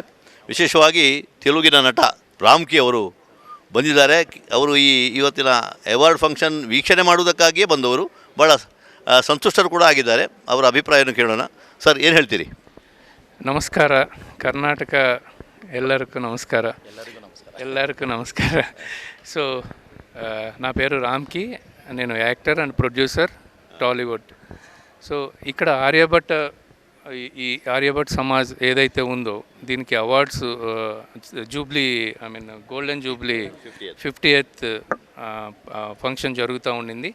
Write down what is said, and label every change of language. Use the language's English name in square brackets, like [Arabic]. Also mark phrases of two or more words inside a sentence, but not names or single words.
[Kannada] ವಿಶೇಷವಾಗಿ ತೆಲುಗಿನ ನಟ ರಾಮ್ಕಿ ಅವರು ಬಂದಿದ್ದಾರೆ. ಅವರು ಇವತ್ತಿನ [English] award function [Kannada] ವೀಕ್ಷಣೆ ಮಾಡುವುದಕ್ಕಾಗಿಯೇ ಬಂದವರು. ಭಾಳ ಸಂತುಷ್ಟರು ಕೂಡ ಆಗಿದ್ದಾರೆ. ಅವರ ಅಭಿಪ್ರಾಯವನ್ನು ಕೇಳೋಣ. ಸರ್, ಏನು ಹೇಳ್ತೀರಿ? ನಮಸ್ಕಾರ. ಕರ್ನಾಟಕ ಎಲ್ಲರಿಗೂ ನಮಸ್ಕಾರ. [Telugu] సో నా పేరు రామ్కి. నేను [English] actor and producer [Telugu] టాలీవుడ్. సో ఇక్కడ ఆర్యభట్ సమాజ్ ఏదైతే ఉందో దీనికి [English] awards jubilee golden jubilee 50th function [Telugu] జరుగుతూ ఉండింది.